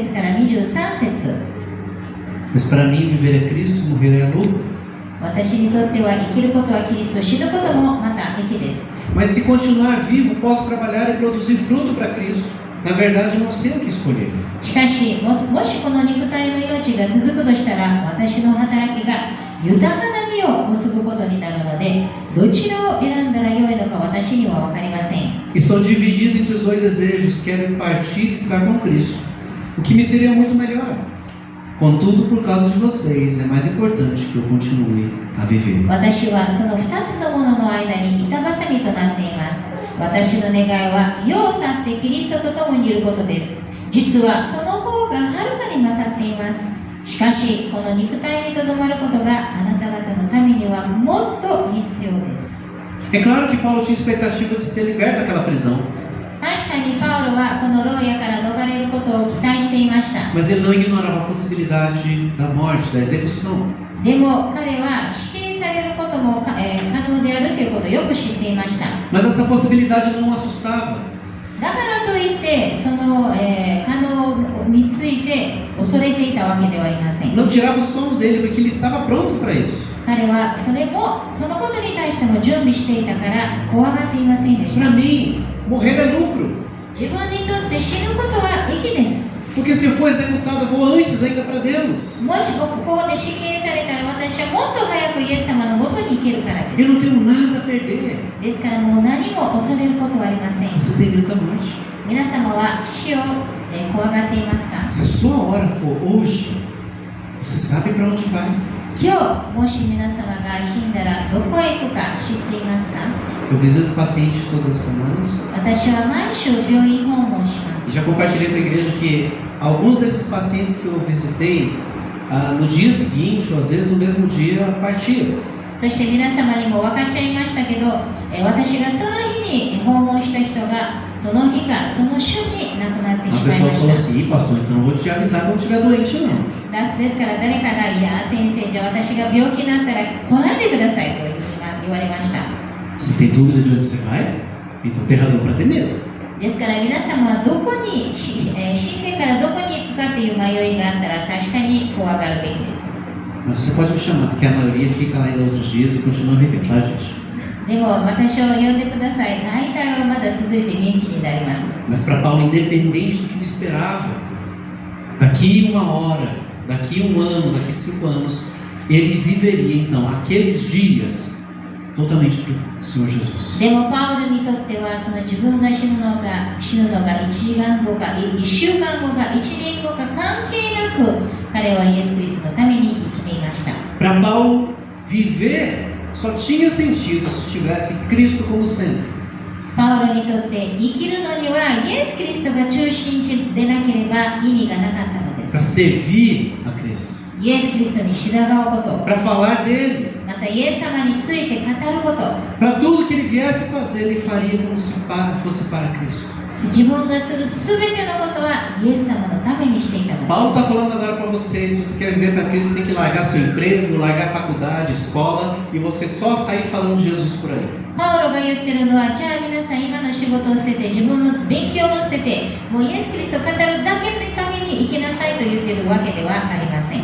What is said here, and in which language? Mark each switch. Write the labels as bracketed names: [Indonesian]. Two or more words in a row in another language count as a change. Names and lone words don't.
[Japanese] 21 節から23節。 [Portuguese] Mas para mim, viver é Cristo, morrer é lucro. [Japanese] 私にとっては生きることはキリスト、死ぬこともまた益です。 [Portuguese] Mas se continuar vivo, posso trabalhar e produzir fruto para Cristo. Na verdade, não sei o que escolher. [Japanese] しかし、もしこの肉体の命が続くとしたら、私の働きが豊かな実を結ぶことになるので、どちらを選んだらよいのか私には分かりません。 [Portuguese] Estou dividido entre os dois desejos. Quero partir e estar com Cristo, o que me seria muito melhor. Contudo, por causa de vocês, é mais importante que eu continue a viver. [Japanese] 私はその2つのものの間に板挟みとなっています。私の願いは世を去ってキリストと共にいることです。実はその方がはるかに勝っています。しかし、この肉体にとどまることがあなた方のためにはもっと必要です。 [Portuguese] É claro que Paulo tinha expectativa de ser liberto daquela prisão, [Japanese] 確かにパウロはこの牢屋から逃れることを期待していました。 [Portuguese] mas ele não ignorava a possibilidade da morte, da execução. [Japanese] でも彼は死刑されることも可能であるということをよく知っていました。 [Portuguese] Mas essa possibilidade não o assustava. [Japanese] だからといってその、可能について恐れていたわけではありません。 [Portuguese] Não tirava o sono dele, porque ele estava pronto para isso. [Japanese] 彼はそのことに対しても準備していたから怖がっていませんでし [Portuguese] Para [Japanese] た。 [Portuguese] mim, morrer é lucro. [Japanese] 自分にとって死ぬことは益です。 [Portuguese] Porque se eu for executado, eu vou antes ainda para Deus. [Japanese] もしここで死刑されたら私はもっと早くイエス様のもとに行けるからで [Portuguese] Eu [Japanese] す。 [Portuguese] não tenho nada a perder. [Japanese] ですからもう何も恐れることはありません。 [Portuguese] Você tem medo da morte. [Japanese] 皆様は死を怖がっていますか？ [Portuguese] Se a sua hora for hoje, você sabe para onde vai. [Japanese] 今日もし皆様が死んだらどこへ行くか知っていますか？ [Portuguese] Eu visito pacientes todas as semanas [Japanese] 私は毎週病院訪問しま [Portuguese] e [Japanese] す。 [Portuguese] já compartilhei com a igreja que alguns desses pacientes que eu visitei, no dia seguinte ou às vezes no mesmo dia, partiram. [Japanese] そして皆様にも分かっちゃいましたけど、私がその日に訪問した人がその日かその週に亡くなってし [Portuguese] A [Japanese] まい [Portuguese] pessoa [Japanese] ま [Portuguese] falou [Japanese] した。 [Portuguese] assim: pastor, então eu vou te avisar quando estiver doente ou não. [Japanese] ですから誰かが、いや先生、じゃあ私が病気になったら来ないでくださいと言われました。 [Portuguese] Se tem dúvida de onde você vai, então tem razão para ter medo. [Japanese] ですから皆様はどこに死んでからどこに行くかという迷いがあったら確かに怖がるべきです。 [Portuguese] Mas você pode me chamar, porque a maioria fica lá ainda outros dias e continua vivendo, tá, gente? [Japanese] でも私を呼んでください。大体はまだ続いて元気になります。 [Portuguese] Mas para Paulo, independente do que me esperava, daqui 1 hora, daqui 1 ano, daqui 5 anos, ele viveria então aqueles dias totalmente para o Senhor Jesus. [Japanese] でもパウロにとってはその自分が死ぬのが1時間後か1週間後か1年後か関係なく彼はイエス・キリストのために生きていました。 [Portuguese] Para Paulo, viver só tinha sentido se tivesse Cristo como centro. [Japanese] パウロにとって生きるのにはイエス・キリストが中心でなければ意味がなかったので [Portuguese] Para [Japanese] す。 [Portuguese] servir a Cristo, [Japanese] イエス・キリストに従うこと、 [Portuguese] para falar dele, [Japanese] またイエス様について語ること、 [Portuguese] para tudo que ele viesse fazer, ele faria como se fosse para Cristo. [Japanese] 自分がするすべてのことはイエス様のためにしていたの [Portuguese] Paulo [Japanese] で [Portuguese] está falando agora para vocês: se você quer viver para Cristo, tem que largar seu emprego, largar a faculdade, escola e você só sair falando de Jesus por aí. [Japanese] す。パウロが言ってるのは、じゃあ皆さん今の仕事を捨てて自分の勉強も捨ててもうイエス・キリストを語るだけのために生きなさいと言っているわけではありません。